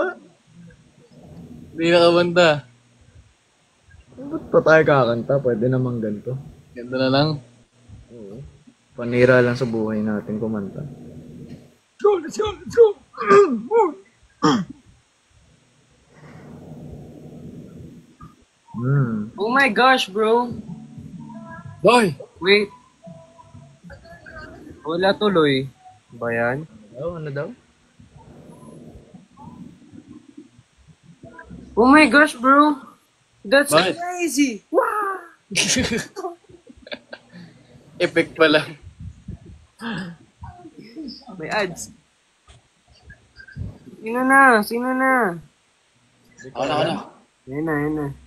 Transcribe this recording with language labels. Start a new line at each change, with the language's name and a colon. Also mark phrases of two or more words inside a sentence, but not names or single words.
Filipino: Hindi na kumanta. Ba't pa tayo kakanta? Pwede naman ganito. Ganda na lang. Oo. Panira lang sa buhay natin kumanta.
English: Let's go! Oh my gosh, bro. Boy! Wait.
Filipino: Wala tuloy. Ba yan? Ano daw?
English: Oh my gosh, bro. That's
Filipino: Bakit?
English: crazy. Wow. Effect
Filipino: pa lang. May ads. Sino na? Ako na. Yan na.